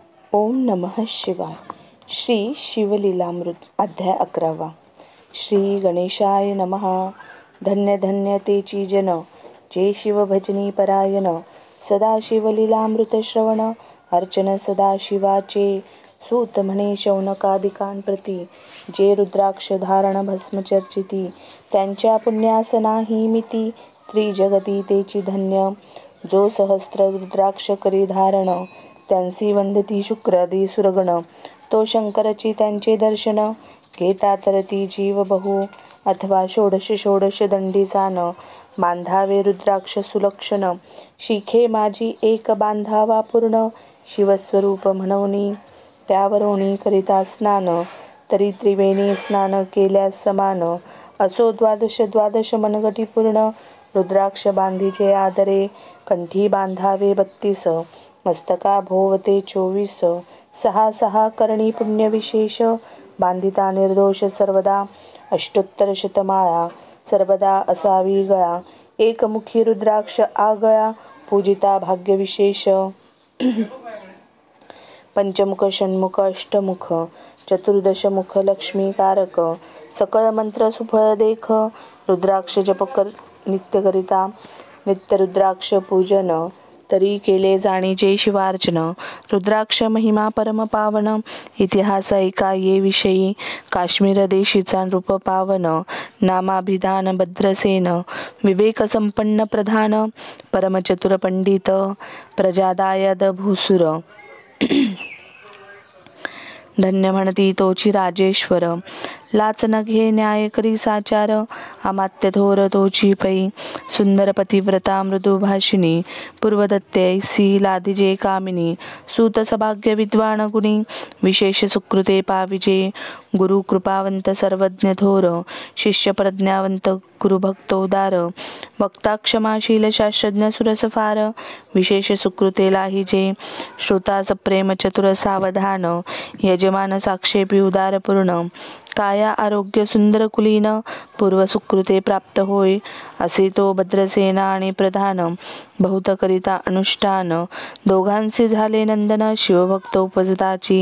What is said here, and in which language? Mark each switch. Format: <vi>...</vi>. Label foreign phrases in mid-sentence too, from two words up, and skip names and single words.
<sa>ओम नमः शिवाय.</sa> <mr>श्री शिवलीलामृत अध्याय 11.</mr> <sa>श्री गणेशाय नमः.</sa> <mr>धन्य धन्य तेची जन, जे शिव भजनी परायण. सदा शिवलीलामृत श्रवण, अर्चन सदा शिवाचे. सूत म्हणे शौनकादिकांप्रती, जे रुद्राक्ष धारण भस्म चर्चिती. त्यांच्या पुण्यास नाही मिती, त्रिजगती तेची धन्य. जो सहस्त्र रुद्राक्ष करी धारण, त्यांसी वंदती शुक्रादी सुरगण. तो शंकरची त्यांचे दर्शन, घेता तरती जीव बहु. अथवा षोडश षोडश दंडी जाण, बांधावे रुद्राक्ष सुलक्षण. शिखे माझी एक बांधावा पूर्ण, शिवस्वरूप म्हणूनी. त्यावरोनी करिता स्नान, तरी त्रिवेणी स्नान केल्यास समान. असो द्वादश द्वादश मनगटी पूर्ण, रुद्राक्ष बांधीचे आदरे. कंठी बांधावे 32, मस्तका भोवते 24. सहा सहा करणी पुण्य विशेष, बांधिता निर्दोष सर्वदा. अष्टोत्तर शतमाळा सर्वदा असावी गळा, एकमुखी रुद्राक्ष आगळा. पूजिता भाग्य विशेष, पंचमुख षण्मुख अष्टमुख. चतुर्दशमुख लक्ष्मीकारक, सकळ मंत्र सुफळ देख. रुद्राक्ष जप नित्य करिता, नित्य रुद्राक्ष पूजन. तरी केले जाणीचे शिवार्चन. रुद्राक्ष महिमा परम पावन, इतिहास ऐका ये विषयी. काश्मीर देशीचा नृप पावन, नामाभिधान भद्रसेन. विवेक संपन्न प्रधान, परमचतुर पंडित. प्रजादायद भूसुर, धन्य म्हणती तोची राजेश्वर. लाच न घे न्याय करी साचार, अमात्य थोर तोची पै. सुंदर पतिव्रता मृदुभाषिणी, पूर्वदत्ते ऐसी लादिजे कामिनी. सूत सभाग्य विद्वान गुणी, विशेष सुकृते पाविजे. गुरु कृपावंत सर्वज्ञ थोर, शिष्य प्रज्ञावंत गुरुभक्तोदार. वक्ता क्षमाशील शास्त्रज्ञ सुरसफार, विशेष सुकृते लाहिजे. श्रोता सप्रेम चतुर सावधान, यजमान साक्षेपी उदारपूर्ण. काया आरोग्य सुंदर कुलीन, पूर्व सुकृते प्राप्त होय. असे तो भद्रसेना आणि प्रधान, बहुत करिता अनुष्ठान. दोघांचे झाले नंदन, शिवभक्त उपजताची.</mr>